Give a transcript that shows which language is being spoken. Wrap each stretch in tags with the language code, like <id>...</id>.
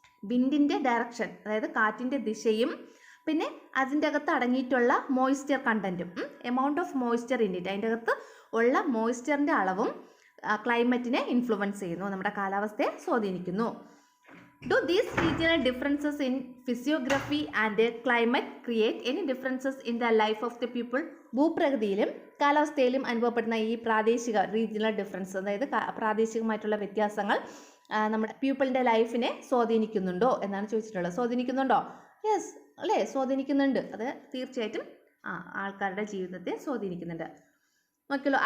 <ml>വിൻഡിൻ്റെ direction, അതായത് കാറ്റിൻ്റെ ദിശയും പിന്നെ അതിൻ്റെ അകത്ത് അടങ്ങിയിട്ടുള്ള moisture കണ്ടൻറ്റും,</ml> <en>amount of moisture in it,</en> <ml>അതിൻ്റെ അകത്ത് ഉള്ള മോയ്സ്ചറിൻ്റെ അളവും ക്ലൈമറ്റിനെ ഇൻഫ്ലുവൻസ് ചെയ്യുന്നു, നമ്മുടെ കാലാവസ്ഥയെ സ്വാധീനിക്കുന്നു.</ml> <en>Do these regional differences in physiography and climate create any differences in the life of the people?</en> <ml>ഭൂപ്രകൃതിയിലും കാലാവസ്ഥയിലും അനുഭവപ്പെടുന്ന ഈ പ്രാദേശിക റീജിയണൽ ഡിഫറൻസ്, അതായത് പ്രാദേശികമായിട്ടുള്ള വ്യത്യാസങ്ങൾ നമ്മുടെ പീപ്പിളിൻ്റെ ലൈഫിനെ സ്വാധീനിക്കുന്നുണ്ടോ എന്നാണ് ചോദിച്ചിട്ടുള്ളത്. സ്വാധീനിക്കുന്നുണ്ടോ? യെസ് അല്ലേ, സ്വാധീനിക്കുന്നുണ്ട്. അത് തീർച്ചയായിട്ടും ആൾക്കാരുടെ ജീവിതത്തെ സ്വാധീനിക്കുന്നുണ്ട്. നോക്കിയല്ലോ.</ml>